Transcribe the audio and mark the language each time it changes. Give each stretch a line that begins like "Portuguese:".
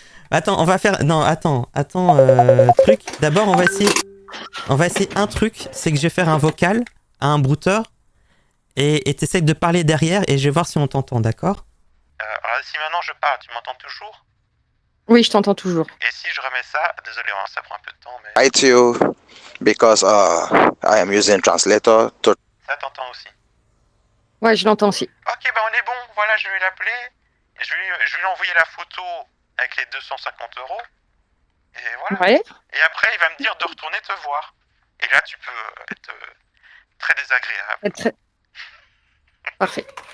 French: Attends, on va faire. Non, attends, truc. D'abord, on va essayer un truc. C'est que je vais faire un vocal à un brouteur et t'essayes de parler derrière et je vais voir si on t'entend, d'accord? Si maintenant je parle, tu m'entends toujours? Oui, je t'entends toujours. Et si je remets ça, désolé, hein, ça prend un peu de temps, mais.
English: Hi to you because I am using translator to.
French: Ça t'entend aussi. Ouais, je l'entends aussi. Ok, bah on est bon, voilà, je vais l'appeler. Et je vais lui envoyer la photo avec les 250 €. Et voilà. Ouais. Et après, il va me dire de retourner te voir. Et là, tu peux être très désagréable. Très... Parfait.